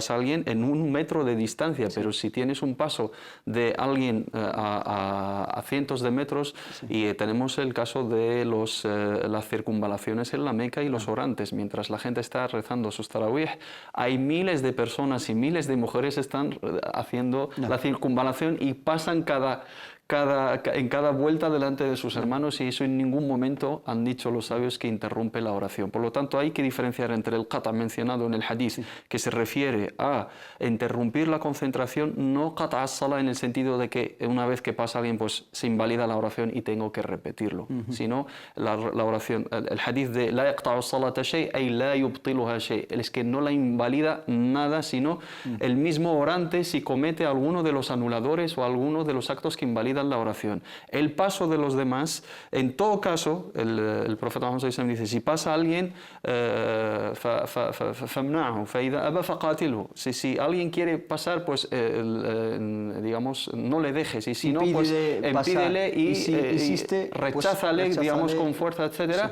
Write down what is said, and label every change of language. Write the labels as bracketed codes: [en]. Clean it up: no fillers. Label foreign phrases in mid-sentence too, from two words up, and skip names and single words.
[es] pasa alguien en 1 metro de distancia, pero si tienes un paso de alguien a cientos de metros, y tenemos el caso de las circunvalaciones en la Meca y los orantes, mientras la gente está rezando sus tarawih, hay miles de personas y miles de mujeres están haciendo la circunvalación y pasan en cada vuelta delante de sus hermanos, y eso en ningún momento han dicho los sabios que interrumpe la oración. Por lo tanto, hay que diferenciar entre el qata mencionado en el hadith, que se refiere a interrumpir la concentración, no [ar] قطع الصلاة [es] en el sentido de que una vez que pasa alguien pues se invalida la oración y tengo que repetirlo, sino la oración, el hadith de [ar] لا يقطع الصلاة شيء أي لا يبطلها شيء, [es] es que no la invalida nada, sino el mismo orante si comete alguno de los anuladores o alguno de los actos que invalidan la oración. El paso de los demás, en todo caso, el profeta Muhammad dice, si pasa alguien, si alguien quiere pasar, pues digamos, no le dejes, y si no, pues impídele y recházale, pues, digamos, con fuerza, etcétera.